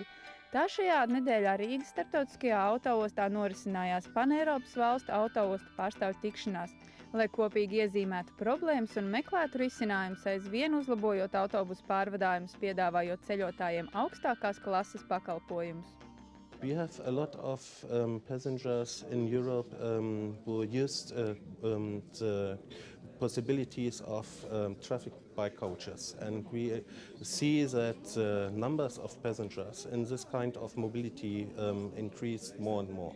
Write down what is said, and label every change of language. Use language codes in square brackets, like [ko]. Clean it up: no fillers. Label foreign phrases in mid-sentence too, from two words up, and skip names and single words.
[lv] Tā šajā nedēļā Rīgas starptautiskajā autoostā norisinājās Paneiropas valstu autoostu pārstāvju tikšanās, lai kopīgi iezīmētu problēmas un meklētu risinājumus, aizvien uzlabojot autobusu pārvadājumus, piedāvājot ceļotājiem augstākās klases pakalpojumus. [en] We have a lot of passengers in Europe who used the possibilities of traffic by coaches, and we see that numbers of passengers in this kind of mobility increased more and more.